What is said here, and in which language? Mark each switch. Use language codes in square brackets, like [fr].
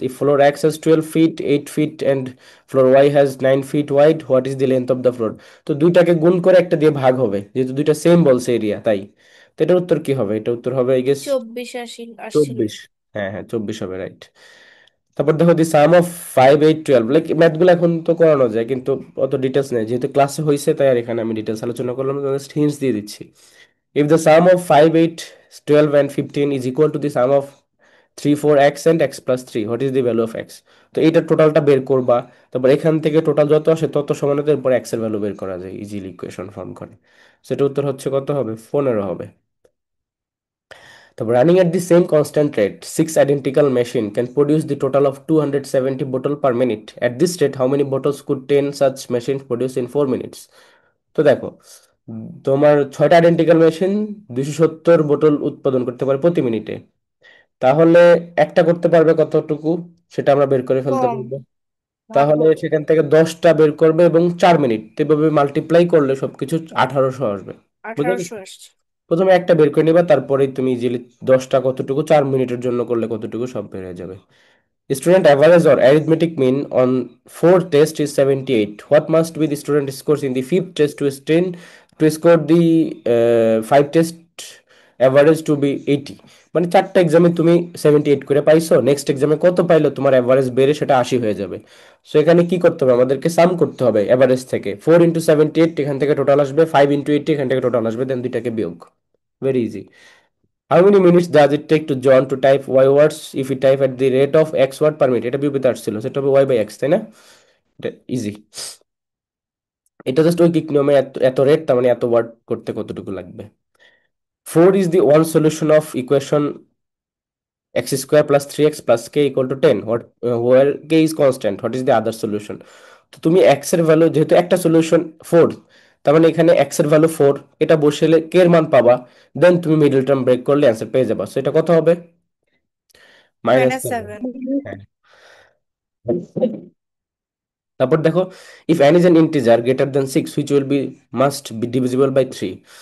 [en] If floor x has 12 feet, 8 feet and floor y has 9 feet wide, what is the length of the floor? [bn] তো দুইটাকে গুণ করে একটা দিয়ে ভাগ হবে, যেহেতু দুইটা সেম বলছে এরিয়া, তাই। তো এটার উত্তর কি হবে? এটা উত্তর হবে, [en] I guess, [bn] 24 আসছিল। 24। হ্যাঁ হ্যাঁ, 24 হবে, রাইট। তারপর দেখো, [en] the sum of 5 8 12, [bn] লাইক ম্যাথগুলো এখন তো করানো যায়, কিন্তু অত ডিটেলস নেই, যেহেতু ক্লাসে হয়েছে তাই আর এখানে আমি ডিটেলস আলোচনা করলাম না, জাস্ট হিন্টস দিয়ে দিচ্ছি। [en] If the sum of 5 8 12 and 15 is equal to the sum of 3 4 x and x plus 3, what is the value of x? [bn] তো এইটা টোটালটা বের করবা, তারপর এখান থেকে টোটাল যত আসে তত সমানতার এরপর x এর ভ্যালু বের করা যায়, ইজিলি ইকুয়েশন ফর্ম করে। সেটা উত্তর হচ্ছে কত হবে? 15 হবে। তারপর [en] Running at the same constant rate 6 identical machine can produce the total of 270 bottle per minute. At this rate how many bottles could 10 such machines produce in 4 minutes? [bn] তো দেখো, তোমার 6টা আইডেন্টিক্যাল মেশিন 270 বোতল উৎপাদন করতে পারে প্রতি মিনিটে, তাহলে একটা করতে পারবে কতটুকু, সেটা আমরা বের করে ফেলতে কম। পারবো। তাহলে সেখান থেকে 10টা বের করবে এবং 4 মিনিট, এভাবে মাল্টিপ্লাই করলে সবকিছু 1800 আসবে। বুঝে 1800 গেছো? আসছে। প্রথমে একটা বের করে নিবা, তারপরেই তুমি ইজিলি 10টা কতটুকু, 4 মিনিটের জন্য করলে কতটুকু, সব বের হয়ে যাবে। [en] Student average or arithmetic mean on 4 test is 78. What must be the student scores in the fifth test to score the 5 test average to be 80? [bn] মানে 4টা এক্সামে তুমি 78 করে পাইছো, নেক্সট এক্সামে কত পাইলো তোমার অ্যাভারেজ বেড়ে সেটা 80 হয়ে যাবে। সো এখানে কি করতে হবে, আমাদেরকে সাম করতে হবে অ্যাভারেজ থেকে। 4 × 78 এখান থেকে টোটাল আসবে, 5 × 80 এখান থেকে টোটাল আসবে, দেন দুইটাকে বিয়োগ। [en] Very easy. How many minutes does it take to John to type y words if he type at the rate of x word per minute? [bn] এটা বিপরীতে আসছিল, সেটা হবে y by x, তাই না? এটা ইজি। এটা জাস্ট ঐকিক নিয়মে, এত এত রেট, তার মানে এত ওয়ার্ড করতে কতটুকু লাগবে। [en] 4 is the one solution of equation x square plus 3x plus k equal to 10. Where k is constant, what is the other solution? [bn] তো তুমি x এর ভ্যালু, যেহেতু একটা সলিউশন 4, তার মানে এখানে x এর ভ্যালু 4, এটা বসালে k এর মান পাবা, দেন তুমি মিডল টার্ম ব্রেক করলে অ্যান্সার পেয়ে যাবা। সো এটা কত হবে? -7। -7। হ্যাঁ। তারপর দেখো, [en] If n is an integer greater than 6 which will be must be divisible by 3।